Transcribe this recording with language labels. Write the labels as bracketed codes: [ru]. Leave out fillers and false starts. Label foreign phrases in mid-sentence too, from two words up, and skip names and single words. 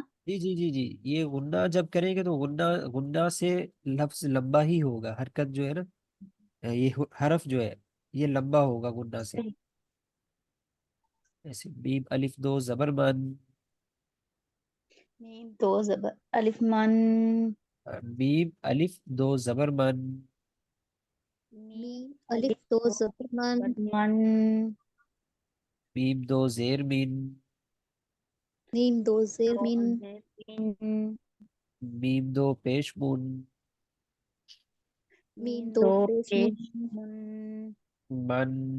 [ur] جی جی جی جی، یہ غنہ جب کریں گے تو غنہ، غنہ سے لفظ لمبا ہی ہوگا، حرکت جو ہے نا، یہ حرف جو ہے یہ لمبا ہوگا غنہ سے۔ صحیح۔ ایسے میم الف 2 زبر من، میم 2 زبر الف من، میم الف 2 زبر من، میم الف 2 زبر من، میم 2 زیر من، میم 2 زیر من، میم 2 پیش من، میم 2 پیش من، من،